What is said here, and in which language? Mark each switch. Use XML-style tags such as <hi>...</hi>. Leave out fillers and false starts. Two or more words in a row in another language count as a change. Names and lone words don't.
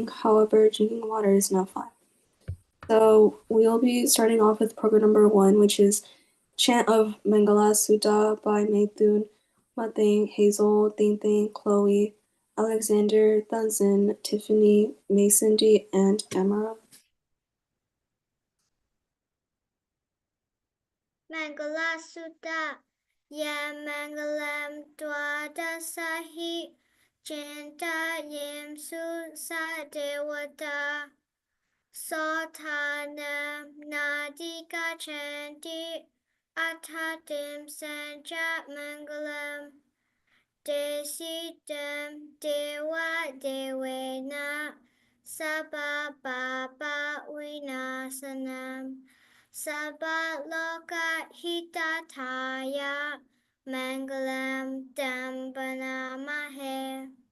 <en>However, drinking water is now fine. So we'll be starting off with program number 1, which is Chant of Mangala Sutta by Maithun, Mathing, Hazel, Thing, Chloe, Alexander, Thunzin, Tiffany, Mason D, and Emma.</en> <pi>Mangala Sutta Ya Mangalam Dwadasahi Chinta Yim Su Sadewata Sotana Nadika Chanti Atatim Sanjat Mangalam Desitam Dewa Dewena Sabba Baba Vinasanam Sabba Loka Hitataya Mangalam Dambana Mahe.</pi>